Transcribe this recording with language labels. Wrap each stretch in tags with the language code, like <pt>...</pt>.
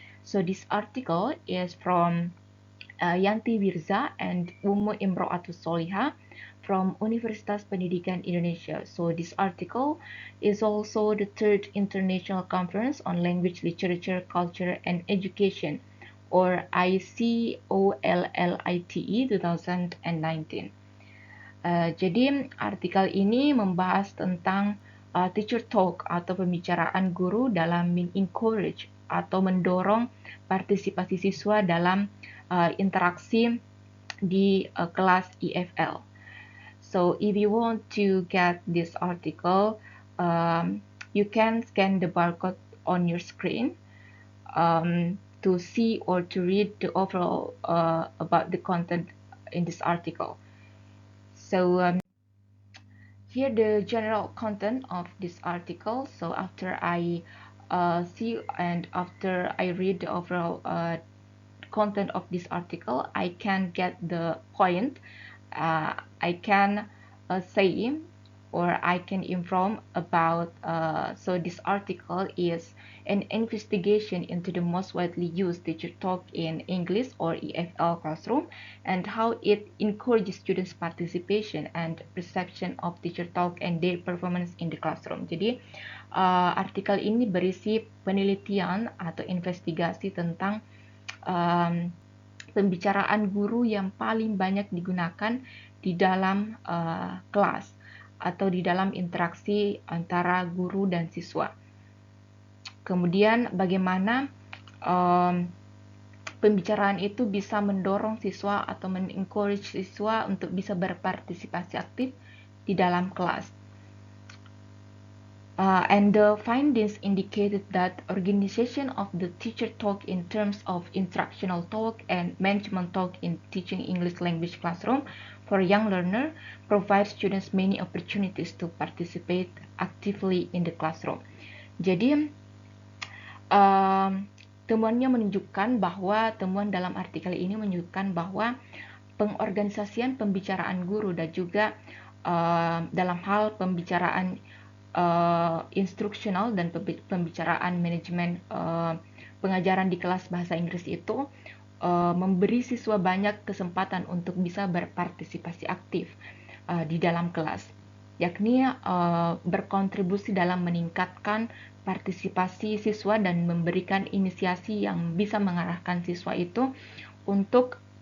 <en>So this article is from Yanti Wirza and Ummu Imro'atus Soliha from Universitas Pendidikan Indonesia. So this article is also the third International Conference on Language, Literature, Culture, and Education, or ICOLLITE 2019.</en> <id>Jadi artikel ini membahas tentang teacher talk atau pembicaraan guru dalam encourage atau mendorong partisipasi siswa dalam interaksi di kelas EFL.</id> <en>So if you want to get this article, you can scan the barcode on your screen to see or to read the overall about the content in this article. So here the general content of this article. So after I see and after I read the overall content of this article, I can get the point. I can say or I can inform about. So this article is an investigation into the most widely used teacher talk in English or EFL classroom and how it encourages students' participation and perception of teacher talk and their performance in the classroom.</en> <id>Jadi artikel ini berisi penelitian atau investigasi tentang pembicaraan guru yang paling banyak digunakan di dalam kelas atau di dalam interaksi antara guru dan siswa. Kemudian bagaimana pembicaraan itu bisa mendorong siswa atau men-encourage siswa untuk bisa berpartisipasi aktif di dalam kelas.</id> <en>And the findings indicated that organization of the teacher talk in terms of instructional talk and management talk in teaching English language classroom for young learner provides students many opportunities to participate actively in the classroom.</en> <id>Jadi temuan dalam artikel ini menunjukkan bahwa pengorganisasian pembicaraan guru dan juga dalam hal pembicaraan instruksional dan pembicaraan manajemen pengajaran di kelas bahasa Inggris itu memberi siswa banyak kesempatan untuk bisa berpartisipasi aktif di dalam kelas, yakni berkontribusi dalam meningkatkan partisipasi siswa dan memberikan inisiasi yang bisa mengarahkan siswa itu untuk</id>